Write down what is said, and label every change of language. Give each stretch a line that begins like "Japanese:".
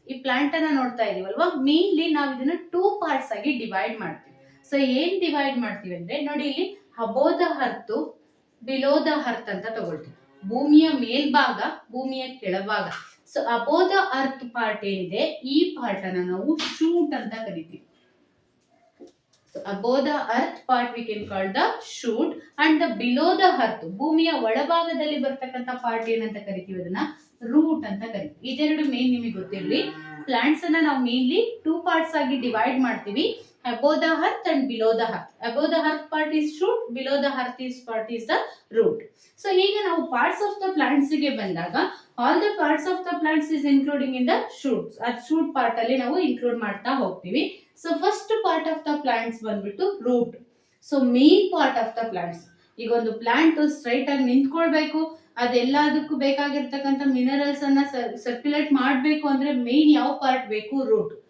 Kannada: ಈ ಪ್ಲಾಂಟ್ ಅನ್ನ ನೋಡ್ತಾ ಇದೀವಲ್ವಾ, ಮೇನ್ಲಿ ನಾವು ಇದನ್ನ 2 ಪಾರ್ಟ್ಸ್ ಆಗಿ ಡಿವೈಡ್ ಮಾಡ್ತೀವಿ. ಸೊ ಏನ್ ಡಿವೈಡ್ ಮಾಡ್ತೀವಿ ಅಂದ್ರೆ ನೋಡಿ, ಇಲ್ಲಿ above the earth, below the earth ಅಂತ ತಗೊಳ್ತೀವಿ. ಭೂಮಿಯ ಮೇಲ್ಭಾಗ, ಭೂಮಿಯ ಕೆಳಭಾಗ. So above the earth part ಏನಿದೆ, ಈ ಪಾರ್ಟ್ ಅನ್ನ ನಾವು ಶೂಟ್ ಅಂತ ಕರಿತೀವಿ.
English: above the earth part we can call the shoot, and the below the earth,
Kannada: ಭೂಮಿಯ ಒಳಭಾಗದಲ್ಲಿ ಬರ್ತಕ್ಕಂಥ ಪಾರ್ಟ್ ಏನಂತ ಕರಿತೀವಿ, ಅದನ್ನ ರೂಟ್ ಅಂತ ಕರಿತೀವಿ. ಇದೆರಡು ಮೇನ್ ನಿಮಗೆ ಗೊತ್ತಿರಲಿ. ಪ್ಲಾಂಟ್ಸ್ ಅನ್ನ ನಾವು ಮೇನ್ಲಿ 2 ಪಾರ್ಟ್ಸ್ ಆಗಿ ಡಿವೈಡ್ ಮಾಡ್ತೀವಿ,
English: above the earth and below the earth. above the earth part is shoot, below the earth part is the root. So ಈಗ ನಾವು parts of the plants ಗೆ ಬಂದಾಗ, all the parts of the plants is including in the shoots.
Kannada: ಅದು shoot part ಅಲ್ಲಿ ನಾವು include ಮಾಡ್ತಾ ಹೋಗ್ತೀವಿ. So first part of the plants ಬಂದ್ಬಿಟ್ಟು root. So main part of the plants, ಈಗ ಒಂದು ಪ್ಲಾಂಟ್ ಸ್ಟ್ರೈಟ್ ಆಗಿ ನಿಂತ್ಕೊಳ್ಬೇಕು, ಅದೆಲ್ಲದಕ್ಕೂ ಬೇಕಾಗಿರ್ತಕ್ಕಂಥ ಮಿನರಲ್ಸ್ ಅನ್ನ ಸರ್ಕ್ಯುಲೇಟ್ ಮಾಡಬೇಕು ಅಂದ್ರೆ ಮೇನ್ ಯಾವ ಪಾರ್ಟ್ ಬೇಕು, ರೂಟ್.